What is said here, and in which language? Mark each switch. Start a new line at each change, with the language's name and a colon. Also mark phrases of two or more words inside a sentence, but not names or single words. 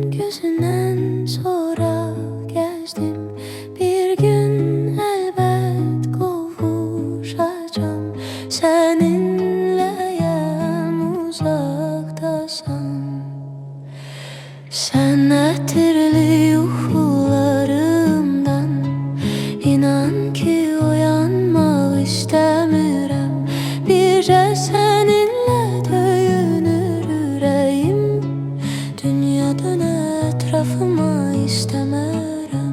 Turkish: gözünden sonra gezdim. Bir gün elbet kavuşacağım seninle, yan uzaktasan.
Azerbaijani: Sen etirli yuxularımdan, inan ki uyanmaq istəmirəm. Bircə səninlə döyünür ürəyim, dünya dönə ətrafıma istəmərəm.